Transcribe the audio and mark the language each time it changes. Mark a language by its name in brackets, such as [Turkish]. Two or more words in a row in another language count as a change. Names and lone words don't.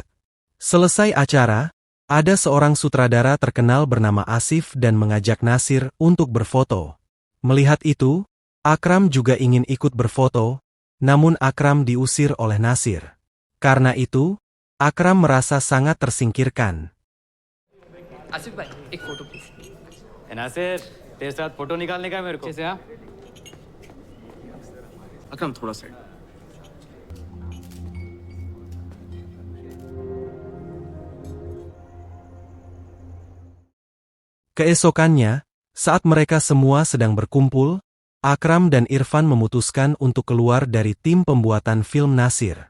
[Indonesian] Selesai acara, ada seorang sutradara terkenal bernama Asif dan mengajak Nasir untuk berfoto. Melihat itu, Akram juga ingin ikut berfoto, namun Akram diusir oleh Nasir. Karena itu, Akram merasa sangat tersingkirkan. [Hindi] आसिफ भाई एक [English] photo please [Hindi] नासिर तेरे साथ फोटो निकालने का है मेरे को कैसे आप अकरम थोड़ा साइड. [Indonesian] Keesokannya, saat mereka semua sedang berkumpul, Akram dan Irfan memutuskan untuk keluar dari tim pembuatan film Nasir.